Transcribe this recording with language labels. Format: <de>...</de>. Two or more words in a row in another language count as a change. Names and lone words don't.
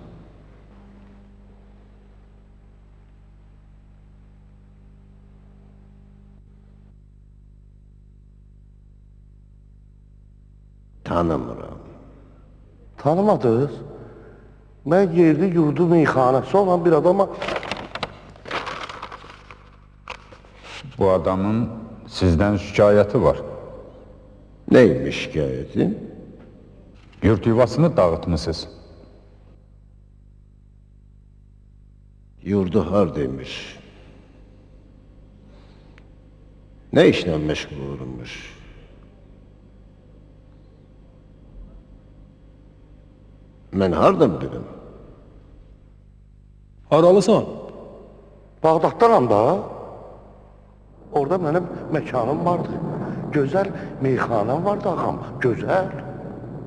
<az>Tanımıram. Tanımadınız? Mən yerli yurdu meyxanəsi olan bir adama... Bu adamın sizdən şikayəti var.</az> <tr>Neymiş şikayəti?</tr> <az>Yurt yuvasını dağıtmışsınız. Yurdu hardaymış?</az> <tr>Ne işle meşgul olurmuş?</tr> <az>Mən hardan bilim? Haralısan? Bağdatdanam da. Orada mənim məkanım vardı. Gözəl meyxanam vardı ağam, gözəl.</az>